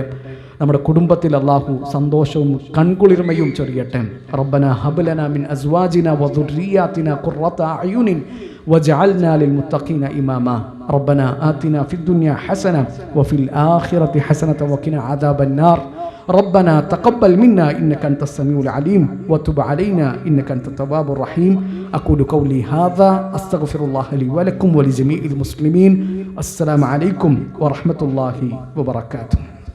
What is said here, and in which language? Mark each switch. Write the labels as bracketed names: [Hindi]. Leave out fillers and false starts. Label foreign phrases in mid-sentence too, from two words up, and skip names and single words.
[Malayalam] നമ്മുടെ കുടുംബത്തിൽ അള്ളാഹു സന്തോഷവും കൺകുളിർമയും ചൊരിയട്ടെ. [Arabic] ربنا هب لنا من أزواجنا وذرياتنا قرة أعين واجعلنا للمتقين إماما. ربنا آتنا في الدنيا حسنة وفي الآخرة حسنة وقنا عذاب النار. ربنا تقبل منا إنك أنت السميع العليم وتب علينا إنك أنت التواب الرحيم. أقول قولي هذا أستغفر الله لي ولكم ولجميع المسلمين. السلام عليكم ورحمة الله وبركاته.